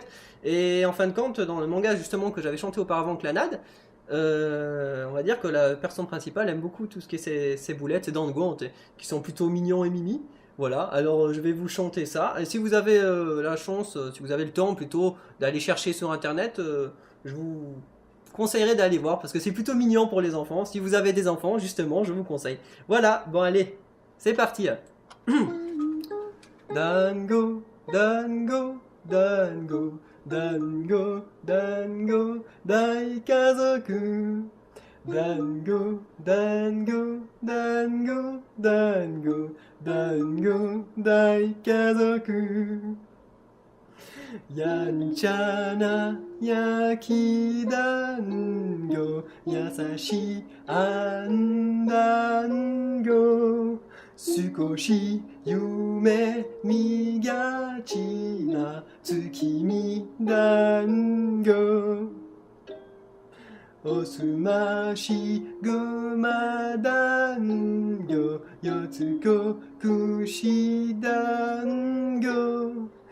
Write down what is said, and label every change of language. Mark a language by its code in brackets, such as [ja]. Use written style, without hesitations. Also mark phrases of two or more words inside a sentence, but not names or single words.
[fr] Et en fin de compte, dans le manga justement que j'avais chanté auparavant, Clannad, on va dire que la personne principale aime beaucoup tout ce qui est ces boulettes, ces dango, qui sont plutôt mignons et mimi. Voilà, alors je vais vous chanter ça. Et si vous avez la chance, si vous avez le temps plutôt d'aller chercher sur internet, je vous conseillerais d'aller voir parce que c'est plutôt mignon pour les enfants. Si vous avez des enfants, justement, je vous conseille. Voilà, bon allez, c'est parti. [ja] 団子、団子、団子、団子、団子、大家族. 団子、団子、団子、団子、団子、大家族. やんちゃな焼き団子優しいあん団子少し夢見がちな月見団子おすましごま団子四つ子串団子